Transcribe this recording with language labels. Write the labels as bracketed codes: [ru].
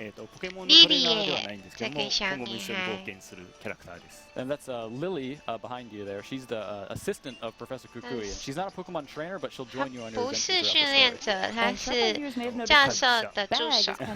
[ja] ポケモンのトレーナーではないんですけども、今後も一緒に冒険するキャラクターです。 [en] And that's Lily behind you there. She's the assistant of Professor Kukui, and she's not a Pokemon trainer, but she'll join you on your adventure. [zh] 不是训练者，他是教授的助手。